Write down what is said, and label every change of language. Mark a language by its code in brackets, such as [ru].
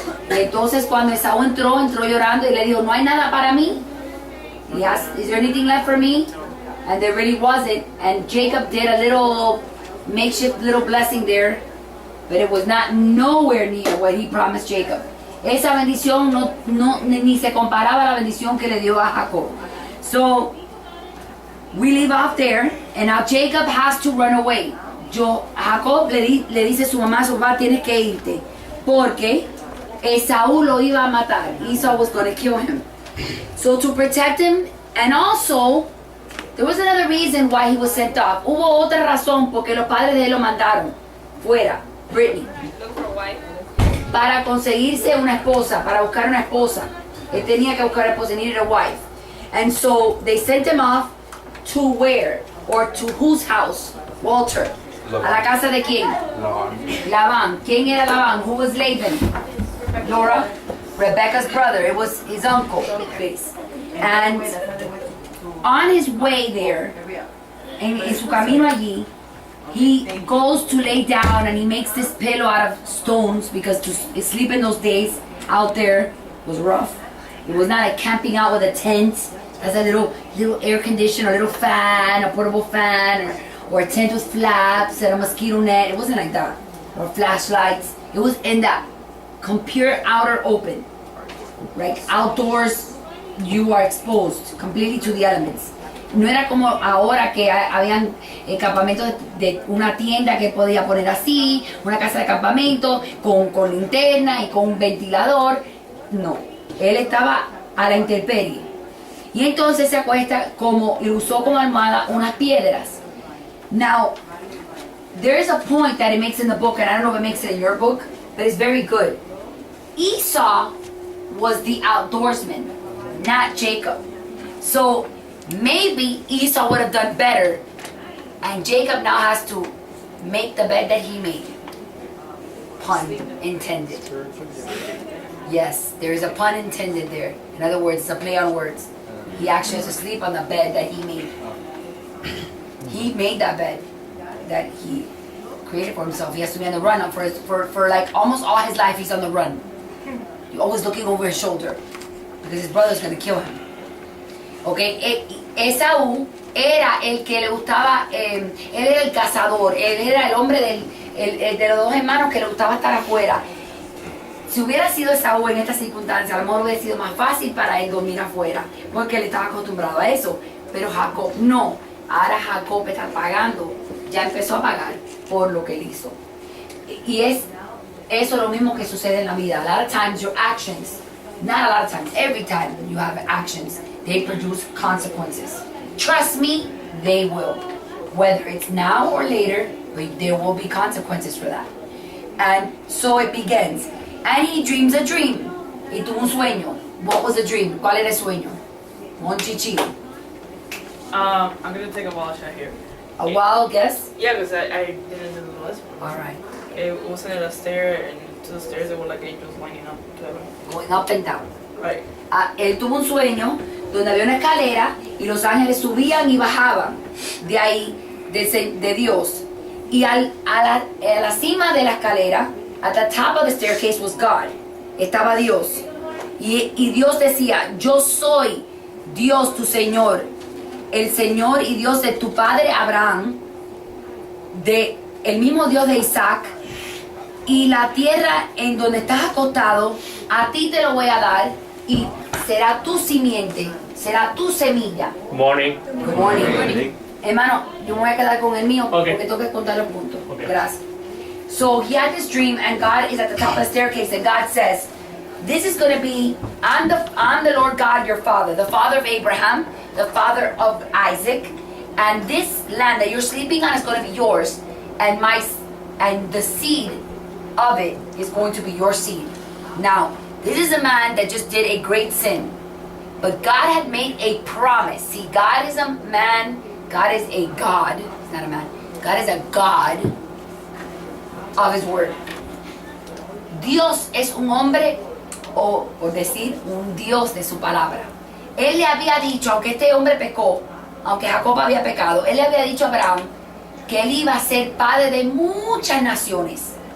[es] Y entonces cuando Esaú entró llorando y le dijo, no hay nada para mí. [en] He asked, is there anything left for me? And there really wasn't. And Jacob did a little makeshift little blessing there, but it was not nowhere near what he promised Jacob. [es] Esa bendición ni se comparaba a la bendición que le dio a Jacob. [en] So we leave off there, and now Jacob has to run away. [es] Jacob le dice a su mamá, tienes que irte, porque Esaú lo iba a matar. [en] Esau was going to kill him. So to protect him, and also there was another reason why he was sent off. [es] Hubo otra razón porque los padres de él lo mandaron fuera, Brittany, para conseguirse una esposa, para buscar una esposa. Él tenía que buscar una esposa, [en] he needed a wife. And so they sent him off to where? Or to whose house? Walter. [es] ¿A la casa de quién? [en] Labán. [es] ¿Quién era Labán? [en] Who was Laban? Laura? Rebecca's brother. It was his uncle. And on his way there, [es] en su camino allí, [en] he goes to lay down and he makes this pillow out of stones, because to sleep in those days out there was rough. It was not like camping out with a tent. Has a little air conditioner, a little fan, a portable fan, or a tent with flaps and a mosquito net. It wasn't like that. Or flashlights. It was in that complete outer open. Right? Outdoors, you are exposed completely to the elements. [es] No era como ahora que habían campamentos de una tienda que podía poner así, una casa de campamento con linterna y con un ventilador. No, él estaba a la intemperie. Y entonces se acuesta y usó como almohada unas piedras. [en] Now, there is a point that it makes in the book, and I don't know if it makes it in your book, but it's very good. Esau was the outdoorsman, not Jacob. So maybe Esau would have done better, and Jacob now has to make the bed that he made. Pun intended. Yes, there is a pun intended there. In other words, it's a play on words. He actually has to sleep on the bed that he made. He made that bed that he created for himself. He has to be on the run for like almost all his life. He's on the run. He's always looking over his shoulder because his brother's going to kill him. [es] Okay, Esaú era el que le gustaba, él era el cazador, él era el hombre de los dos hermanos que le gustaba estar afuera. Si hubiera sido Esaú en esta circunstancia, a lo mejor hubiera sido más fácil para él dormir afuera, porque él estaba acostumbrado a eso. Pero Jacob no. Ahora Jacob está pagando, ya empezó a pagar por lo que él hizo. Y eso es lo mismo que sucede en la vida. [en] A lot of times your actions, not a lot of times, every time you have actions, they produce consequences. Trust me, they will. Whether it's now or later, but there will be consequences for that. And so it begins. And he dreams a dream. [es] Y tuvo un sueño. [en] What was the dream? [es] ¿Cuál era el sueño? [en] Monchichi. I'm gonna take a wild shot here. A wild guess? Yeah, because I didn't do the list. Alright. It wasn't a stair, and to the stairs there were like angels lining up to heaven. Going up and down. Right. [es] Él tuvo un sueño donde había una escalera y los ángeles subían y bajaban de ahí, de Dios. Y a la cima de la escalera, [en] at the top of the staircase was God. [es] Estaba Dios. Y Dios decía, yo soy Dios tu Señor, el Señor y Dios de tu padre Abraham, el mismo Dios de Isaac, y la tierra en donde estás acostado, a ti te lo voy a dar, y será tu simiente, será tu semilla. [en] Good morning. Good morning. [es] Hermano, yo me voy a quedar con el mío, [en] Okay. [es] porque tengo que contar los puntos. [en] Okay. [es] Gracias. [en] So he had this dream, and God is at the top of the staircase, and God says, this is going to be, I'm the Lord God, your father, the father of Abraham, the father of Isaac, and this land that you're sleeping on is going to be yours, and the seed of it is going to be your seed. Now, this is a man that just did a great sin, but God had made a promise. See, God is a man, God is a God, he's not a man, God is a God of his word. [es] Dios es un hombre, o por decir, un Dios de su palabra. Él le había dicho, aunque este hombre pecó, aunque Jacob había pecado, él le había dicho a Abraham que él iba a ser padre de muchas naciones.